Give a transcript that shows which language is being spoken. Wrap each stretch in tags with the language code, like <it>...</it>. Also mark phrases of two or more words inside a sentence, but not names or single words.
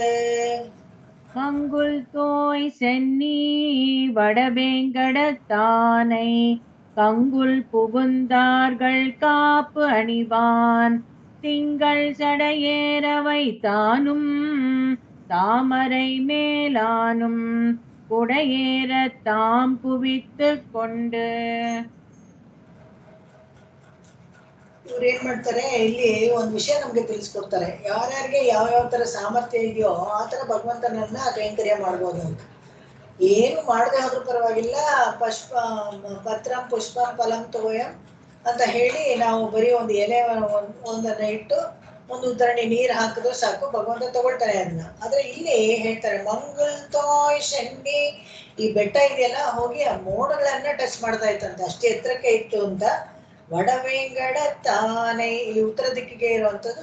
<ta>மங்குல் தோய் சென்னி வடவேங்கடத்தானை கங்குல் புகுந்தார்கள் காப்பு அணிவான் திங்கள் சடையேற வைத்தானும் தாமரை மேலானும் குடையேற தாம் குவித்து கொண்டு.</ta> <kn>ಇವ್ರು ಏನ್ ಮಾಡ್ತಾರೆ, ಇಲ್ಲಿ ಒಂದ್ ವಿಷಯ ನಮ್ಗೆ ತಿಳಿಸ್ಕೊಡ್ತಾರೆ. ಯಾರ್ಯಾರಿಗೆ ಯಾವ ತರ ಸಾಮರ್ಥ್ಯ ಇದೆಯೋ ಆ ತರ ಭಗವಂತನನ್ನ ಕೈಂಕರ್ಯ ಮಾಡ್ಬೋದು ಅಂತ. ಏನು ಮಾಡದೆ ಹೋದ್ರೂ ಪರವಾಗಿಲ್ಲ,</kn> <sa>ಪತ್ರಂ ಪುಷ್ಪಂ ಫಲಂ ತೋಯಂ</sa> <kn>ಅಂತ ಹೇಳಿ ನಾವು ಬರೀ ಒಂದು ಎಲೆ ಒಂದನ್ನ ಇಟ್ಟು ಒಂದು ಉದ್ದರಣಿ ನೀರು ಹಾಕಿದ್ರು ಸಾಕು, ಭಗವಂತ ತಗೊಳ್ತಾರೆ ಅದನ್ನ. ಆದ್ರೆ ಇಲ್ಲಿ ಹೇಳ್ತಾರೆ</kn> <ta>மங்கல் தோய் சண்டி,</ta> <kn>ಈ ಬೆಟ್ಟ ಇದೆಯಲ್ಲ ಹೋಗಿ ಆ ಮೋಡಗಳನ್ನ ಟಚ್ ಮಾಡ್ತಾ ಇತ್ತಂತೆ, ಅಷ್ಟೇ ಎತ್ತರಕ್ಕೆ ಇತ್ತು ಅಂತ. ವಡವೇಂಗಡ ತಾನೆ, ಇಲ್ಲಿ ಉತ್ತರ ದಿಕ್ಕಿಗೆ ಇರುವಂತದ್ದು.</kn>